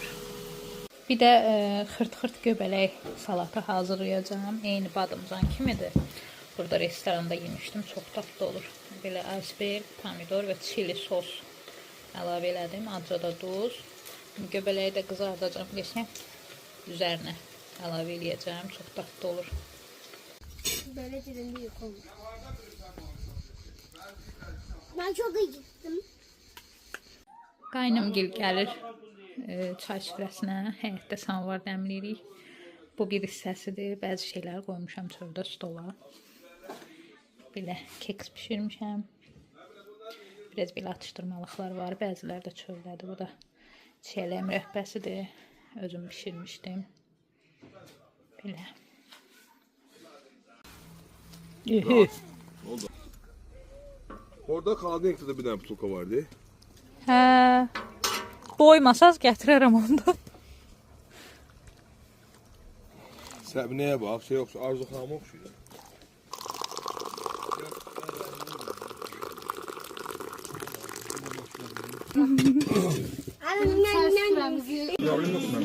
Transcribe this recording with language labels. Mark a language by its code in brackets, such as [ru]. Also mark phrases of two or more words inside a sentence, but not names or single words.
[az] Bir də xırt-xırt göbələk salatı hazırlayacağam. Eyni badımcan kimidir. Burada restoranda yemişdim. Çox dadlı olur. Belə iceberg, pomidor və chili sos əlavə elədim. Azca da duz. Göbələyi də qızardacağam. Qəşəng üzərinə əlavə eləyəcəm. Çox dadlı olur. [tr] Böyle dilinde yok olmuş. Ben çok acıktım. [az] Qaynımgil gəlir çay süfrəsinə. Həyətdə samvar dəmləyirik. Bu bir hissəsidir. Bəzi şeylər qoymuşam çöldə stola. Belə keks bişirmişəm. Biraz belə atışdırmalıqlar var. Bəziləri də çöldədir. Bu da çiyələk mürəbbəsidir. Özüm bişirmişdim. Belə. [tr] Orada Kaladeniz de bir tane butulka vardı. [az] Hə. Doymasaz gətirərəm onda. Səbinəyə bak, şey yoksa Arzu Xanım'a oxşuyur. [tr] Problem yok mu?